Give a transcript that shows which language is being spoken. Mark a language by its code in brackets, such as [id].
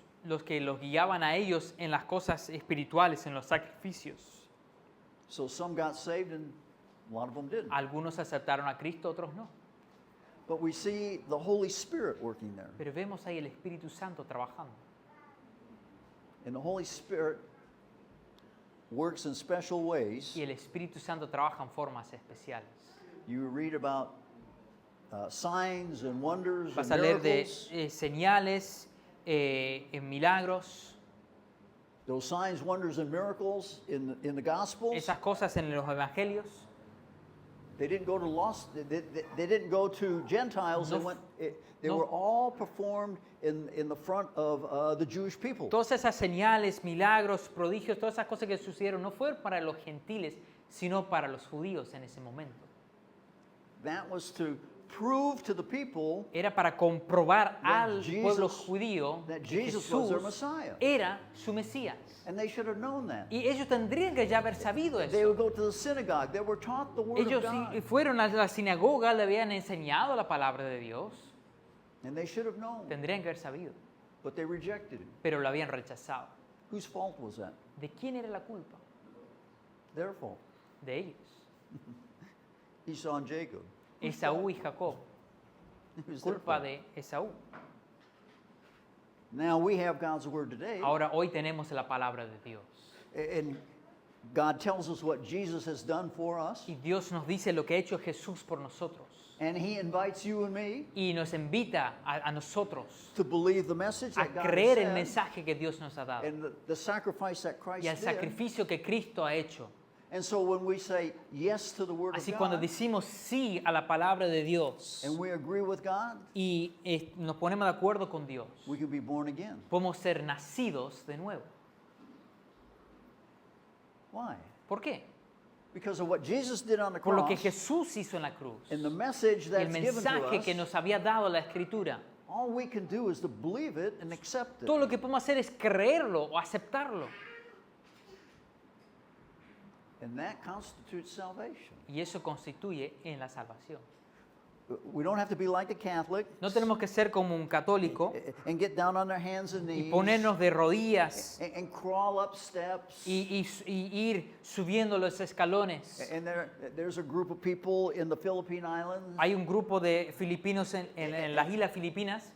[es] Los que los guiaban a ellos en las cosas espirituales, en los sacrificios. [en] So some got saved and a lot of them didn't. [es] Algunos aceptaron a Cristo, otros no. [en] But we see the Holy Spirit working there. [es] Pero vemos ahí el Espíritu Santo trabajando. [en] And the Holy Spirit works in special ways. [es] Y el Espíritu Santo trabaja en formas especiales. [en] You read about signs and wonders [es] Vas [en] and [es] a leer de [en] miracles. [es] señales, en milagros, [en] Those signs, wonders, and miracles in the Gospels. [es] esas cosas en los evangelios. [en] They didn't go to lost. They didn't go to Gentiles. [es] No, [en] They went. They [es] no. [en] were all performed in the front of the Jewish people. [es] Todas esas señales, milagros, prodigios, todas esas cosas que sucedieron no fueron para los gentiles, sino para los judíos en ese momento. [en] That was to prove to the people [es] Era para comprobar al [en] Jesus- [es] pueblo judío [en] that [es] que [en] Jesus was their [es] Jesús [en] Messiah. [es] era su Mesías. [en] And they should have known that. [es] Y ellos tendrían que ya haber sabido [en] They [es] eso. [en] would go to the synagogue. They were taught the word [es] Ellos [en] of God. [es] sí fueron a la sinagoga, le habían enseñado la palabra de Dios. [en] And they should have known. [es] Tendrían que haber sabido, [en] But they rejected him. [es] pero lo habían rechazado. [en] Whose fault was that? [es] ¿De quién era la culpa? [en] Their fault. [es] De ellos. [en] Esau and Jacob. [es] Esaú y Jacob. [en] It was their [es] Culpa [en] fault. [es] de Esaú. [en] Now we have God's word today. [es] Ahora hoy tenemos la palabra de Dios. [en] And God tells us what Jesus has done for us. [es] Y Dios nos dice lo que ha hecho Jesús por nosotros. [en] And he invites you and me [es] Y nos invita a nosotros [en] to believe the message [es] a [en] that God [es] creer el [en] has said [es] mensaje que Dios nos ha dado [en] and the sacrifice that Christ [es] y al [en] did. [es] sacrificio que Cristo ha hecho. [en] And so when we say yes to the word [es] Así [en] of [es] cuando [en] God [es] decimos sí a la palabra de Dios [en] and we agree with God, [es] y nos ponemos de acuerdo con Dios, [en] we can be born again. [es] podemos ser nacidos de nuevo. [en] Why? [es] ¿Por qué? [en] Because of what Jesus did on the [es] Por lo que [en] cross [es] Jesús hizo en la cruz. [en] and the message [es] Y el [en] that's given to [es] mensaje que [en] us. [es] nos había dado la Escritura. [en] All we can do is to believe it and accept it. [es] Todo lo que podemos hacer es creerlo o aceptarlo. [en] And that constitutes salvation. [es] Y eso constituye en la salvación. [en] We don't have to be like the Catholic [es] No tenemos que ser como un católico [en] and get down on our hands and [es] y [en] knees [es] ponernos de rodillas [en] and crawl up steps. [es] y ir subiendo los escalones. [en] And there's a group of people in the Philippine Islands, [es] Hay un grupo de filipinos en las islas Filipinas.